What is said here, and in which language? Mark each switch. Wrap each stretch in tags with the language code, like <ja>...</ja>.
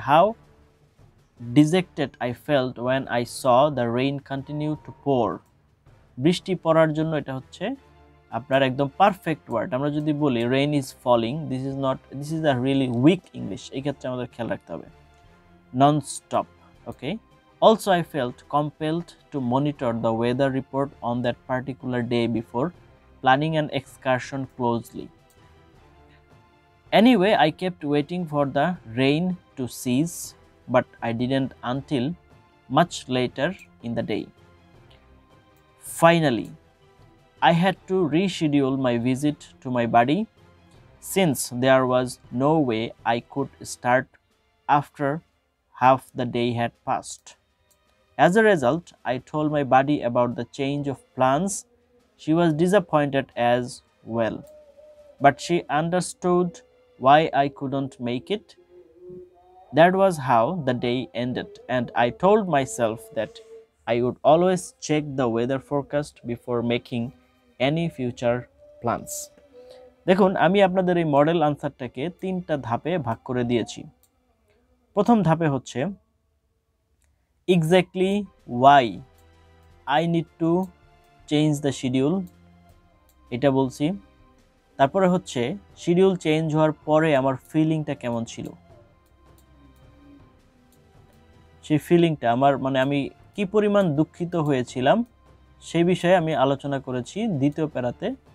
<en>how dejected I felt when I saw the rain continue to pour,</en> <bn>বৃষ্টি পড়ার জন্য এটা হচ্ছে আপনার একদম পারফেক্ট ওয়ার্ড। আমরা যদি বলি</bn> <en>rain is falling, this is a really weak English,</en> <bn>এই ক্ষেত্রে আমাদের খেয়াল রাখতে হবে</bn> <en>Nonstop. Okay, also I felt compelled to monitor the weather report on that particular day before planning an excursion closely. Anyway, I kept waiting for the rain to cease, but I didn't until much later in the day. Finally, I had to reschedule my visit to my buddy since there was no way I could start after half the day had passed. As a result, I told my buddy about the change of plans. She was disappointed as well, but she understood why I couldn't make it. That was how the day ended, and I told myself that I would always check the weather forecast before making any future plans.</en> <bn>দেখুন আমি আপনাদের এই model আনসারটাকে 3টা ধাপে ভাগ করে দিয়েছি। প্রথম ধাপে হচ্ছে</bn> <en>exactly why I need to change the schedule,</en> <bn>এটা বলছি। তারপরে হচ্ছে শিডিউল চেঞ্জ হওয়ার পরে আমার ফিলিংটা কেমন ছিল, সেই ফিলিংটা আমার মানে আমি কি পরিমাণ দুঃখিত হয়েছিলাম সেই বিষয়ে আমি আলোচনা করেছি 2য় প্যারাতে।</bn>